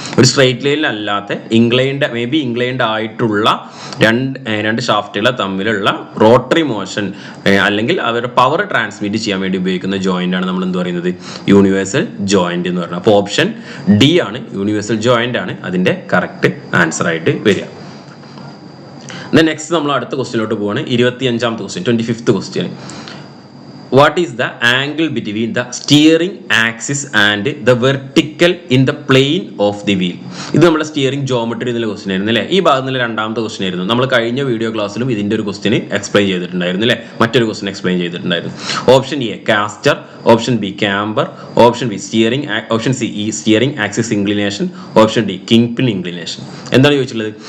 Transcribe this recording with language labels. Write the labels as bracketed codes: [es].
[ml] ഒരു straight ലൈനിലല്ലാത്ത inclined ആയിട്ടുള്ള രണ്ട് ഷാഫ്റ്റുകൾ തമ്മിലുള്ള റോട്ടറി മോഷൻ അല്ലെങ്കിൽ അവരുടെ പവർ ട്രാൻസ്മിറ്റ് ചെയ്യാൻ വേണ്ടി ഉപയോഗിക്കുന്ന ജോയിന്റ് ആണ് നമ്മൾ എന്ത് പറയുന്നത്, യൂണിവേഴ്സൽ ജോയിന്റ് എന്ന് പറയുന്നത്. അപ്പോൾ ഓപ്ഷൻ ഡി ആണ്, യൂണിവേഴ്സൽ ജോയിന്റ് ആണ് അതിന്റെ കറക്റ്റ് ആൻസർ ആയിട്ട് വരിക. നെക്സ്റ്റ് നമ്മൾ അടുത്ത ക്വസ്റ്റ്യനിലോട്ട് പോവാണ്. 25ാമത്തെ question, 25th question. [en] What is the angle between the steering axis and the vertical in the plane of the wheel? [ml] ഇത് നമ്മുടെ സ്റ്റിയറിംഗ് ജോമെട്രി എന്നുള്ള ക്വസ്റ്റ്യൻ ആയിരുന്നു അല്ലേ. ഈ ഭാഗത്തുനിന്ന് 2ാമത്തെ ക്വസ്റ്റ്യൻ ആയിരുന്നു. നമ്മൾ കഴിഞ്ഞ വീഡിയോ ക്ലാസ്സിലും ഇതിന്റെ ഒരു ക്വസ്റ്റ്യൻ എക്സ്പ്ലെയിൻ ചെയ്തിട്ടുണ്ടായിരുന്നു അല്ലേ, മറ്റൊരു ക്വസ്റ്റ്യൻ എക്സ്പ്ലെയിൻ ചെയ്തിട്ടുണ്ടായിരുന്നു. [en] Option A caster, option B camber, option B steering, option C steering axis inclination, option D king pin inclination. [ml] എന്താണ് ചോദിച്ചിട്ടുള്ളത്?